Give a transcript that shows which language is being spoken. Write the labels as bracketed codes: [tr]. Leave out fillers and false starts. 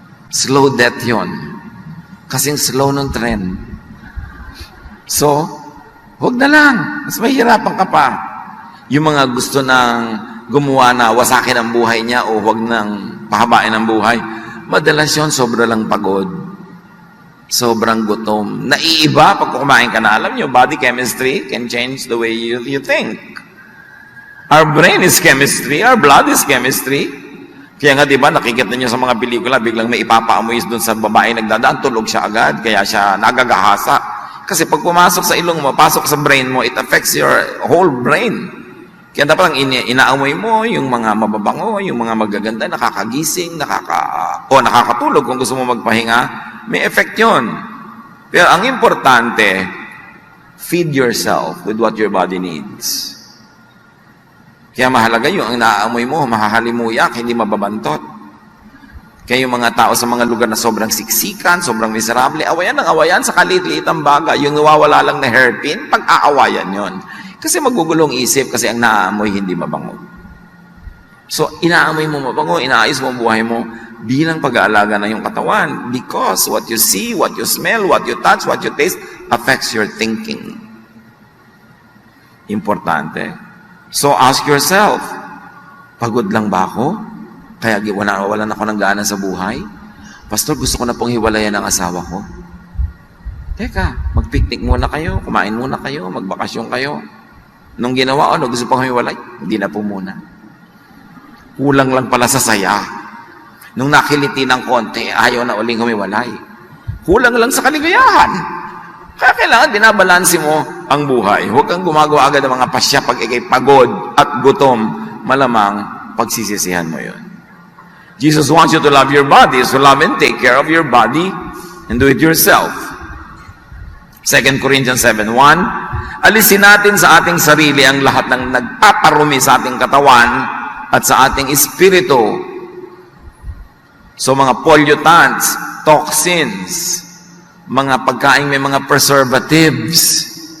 [en] Slow death [tl] yon. Kasing slow ng tren. So, huwag na lang. Mas mahirapan ka pa. Yung mga gusto ng gumawa na wasakin ang buhay niya o huwag nang pahabain ang buhay, madalas yun, sobra lang pagod. Sobrang gutom. Naiiba pag kumain ka na. Alam nyo, [en] body chemistry can change the way you think. Our brain is chemistry. Our blood is chemistry. [tl] Kaya nga, di ba, nakikita niyo sa mga pelikula, biglang may ipapaamoy doon sa babae nagdadaan, tulog siya agad, kaya siya nagagahasa. Kasi pag pumasok sa ilong mo, pasok sa brain mo, [en] it affects your whole brain. [tl] Kaya dapat ang inaamoy mo, yung mga mababango, yung mga magaganda, nakakagising, nakakatulog kung gusto mo magpahinga, may effect yun. Pero ang importante, [en] feed yourself with what your body needs. [tl] Kaya mahalaga yung ang naaamoy mo, mahahalimuyak, hindi mababantot. Kaya yung mga tao sa mga lugar na sobrang siksikan, sobrang miserable, awayan ng awayan sa kaliit-liit ang bagay. Yung nawawala lang na hairpin, pag-aawayan yon. Kasi magugulong isip kasi ang naaamoy hindi mabango. So, inaamoy mo mabango, inaayos mo ang buhay mo bilang pag-aalaga ng iyong katawan. [en] Because what you see, what you smell, what you touch, what you taste, affects your thinking. [tl] Importante. [en] So, ask yourself, [tl] pagod lang ba ako? Kaya walan ako ng gana sa buhay? Pastor, gusto ko na pong hiwalayan ang asawa ko. Teka, mag-picnic muna kayo, kumain muna kayo, magbakasyon kayo. Nung ginawa ko, gusto pang hiwalay? Hindi na po muna. Kulang lang pala sa saya. Nung nakiliti ng konti, ayaw na uling humiwalay. Kulang lang sa kaligayahan. Kaya kailangan binabalansi mo ang buhay. Huwag kang gumagawa agad ng mga pasya pag ikay pagod at gutom. Malamang pagsisisihan mo yun. [en] Jesus wants you to love your body, so love and take care of your body and do it yourself. [tl] 2 Corinthians 7:1, alisin natin sa ating sarili ang lahat ng nagpaparumi sa ating katawan at sa ating espiritu. So mga pollutants, toxins, mga pagkain may mga preservatives.